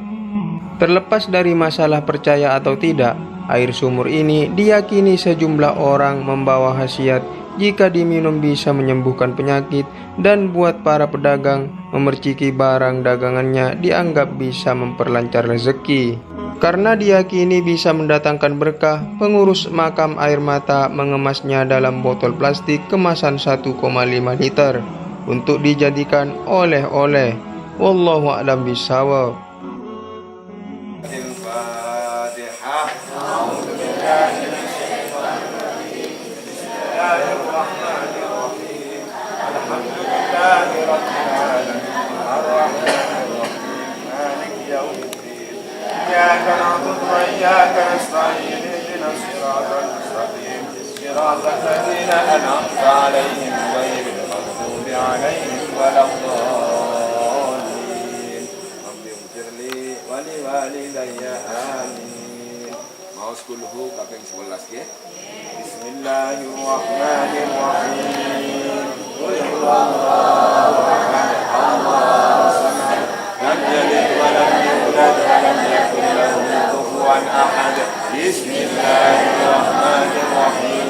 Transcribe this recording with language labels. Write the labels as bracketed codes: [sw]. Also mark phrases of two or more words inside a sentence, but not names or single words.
[id] Terlepas dari masalah percaya atau tidak, air sumur ini diyakini sejumlah orang membawa khasiat jika diminum bisa menyembuhkan penyakit, dan buat para pedagang memerciki barang dagangannya dianggap bisa memperlancar rezeki. Karena diyakini bisa mendatangkan berkah, pengurus makam Air Mata mengemasnya dalam botol plastik kemasan 1,5 liter untuk dijadikan oleh-oleh. [ar] والله أعلم بالصواب. Al-Fatihah. أعوذ بالله من الشيطان الرجيم. بسم الله الرحمن الرحيم. الحمد لله رب العالمين. الرحمن الرحيم. مالك يوم الدين. إياك نعبد وإياك نستعين. اهدنا الصراط المستقيم. صراط الذين أنعمت عليهم غير المغضوب عليهم ولا الضالين. رب اغفر لي ولوالدي آمين. [jv] Maos kulhu kaping 11 nggih. [ar] Bismillahirrahmanirrahim. قل هو الله أحد. الله الصمد. لم يلد ولم يولد ولم يكن له كفوا أحد. Bismillahirrahmanirrahim.